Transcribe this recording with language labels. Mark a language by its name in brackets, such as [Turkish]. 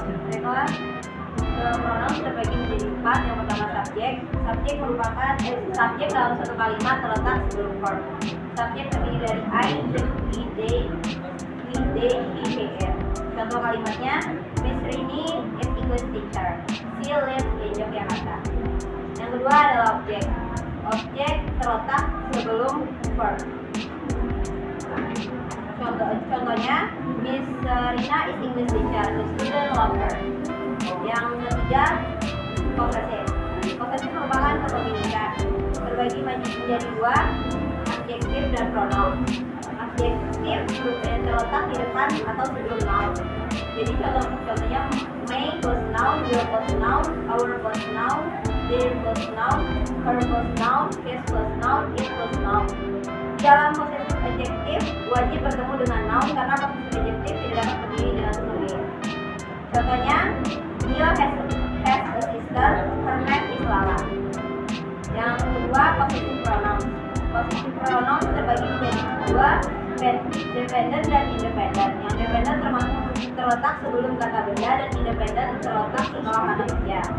[Indonesian] Baiklah, pronouns terbagi menjadi 4. Yang pertama subjek. Subjek merupakan subjek dalam satu kalimat terletak sebelum verb. Subjek terdiri dari I, he, they, he, her. Contoh kalimatnya, [English] Miss Rini is English teacher. She lives in Yogyakarta. [Indonesian] Yang kedua adalah objek. Objek terletak sebelum verb. Contohnya, [English] Miss Rina is English teacher. The student love her. [Indonesian] Yang ketiga, [English] possessive. [Indonesian] Possessive merupakan kepemilikan. Terbagi menjadi 2, adjektif dan pronoun. Adjektif terletak di depan atau sebelum noun. Jadi contohnya my plus noun, your plus noun, our plus noun, their plus noun, her plus noun, his plus noun, it plus noun. Di dalam possessive adjektif wajib bertemu dengan noun karena possessive adjektif tidak dapat berdiri dengan sendiri. Contohnya, [English] Neil has a sister, her name is Lala. [Indonesian] Yang kedua, possessive pronouns. Possessive pronouns terbagi menjadi 2, dependent dan independent. Yang dependent terletak sebelum kata benda dan independent terletak setelah kata kerja.